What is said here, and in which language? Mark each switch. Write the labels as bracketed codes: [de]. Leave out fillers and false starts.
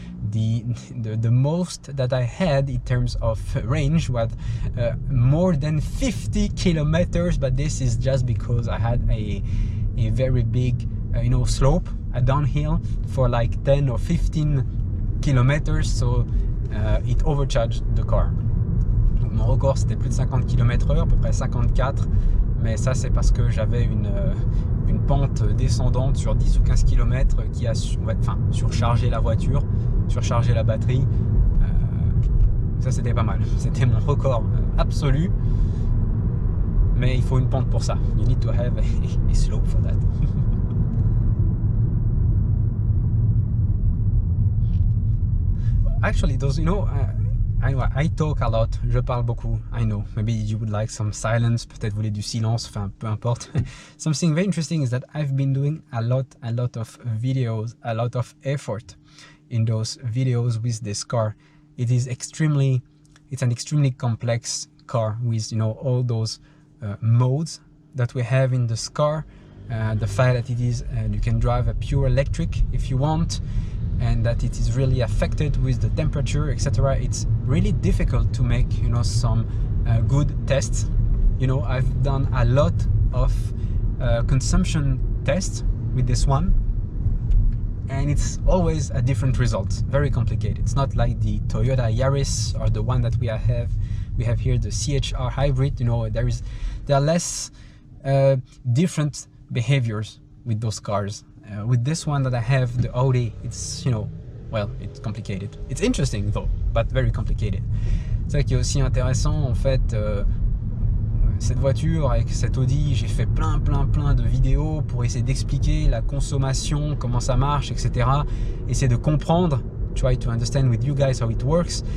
[en] The most that I had in terms of range was more than 50 kilometers, but this is just because I had a very big you know, slope, a downhill for like 10 or 15 kilometers, so it overcharged the car. [fr] Donc mon record c'était plus de 50 km/h, à peu près 54, mais ça c'est parce que j'avais une pente descendante sur 10 ou 15 km qui a surchargé la voiture, surchargé la batterie. Ça c'était pas mal, c'était mon record absolu, mais il faut une pente pour ça. [en] You need to have a slope for that. Actually, those, you know, I talk a lot, [fr] je parle beaucoup, [en] I know. Maybe you would like some silence, [fr] peut-être vous voulez du silence, enfin peu importe. [en] Something very interesting is that I've been doing a lot of videos, a lot of effort in those videos with this car. It's an extremely complex car with, you know, all those modes that we have in this car. The fact that it is, you can drive a pure electric if you want, and that it is really affected with the temperature, etc. It's really difficult to make, you know, some good tests. You know, I've done a lot of consumption tests with this one, and it's always a different result. Very complicated. It's not like the Toyota Yaris or the one that we have here, the CHR hybrid. You know, there are less different behaviors with those cars. With this one that I have, the Audi, it's, well, it's complicated. It's interesting though, but very complicated. [fr] C'est ça qui est aussi intéressant en fait. Cette voiture avec cette Audi, j'ai fait plein de vidéos pour essayer d'expliquer la consommation, comment ça marche, etc. Essayer de comprendre, [en] try to understand with you guys how it works.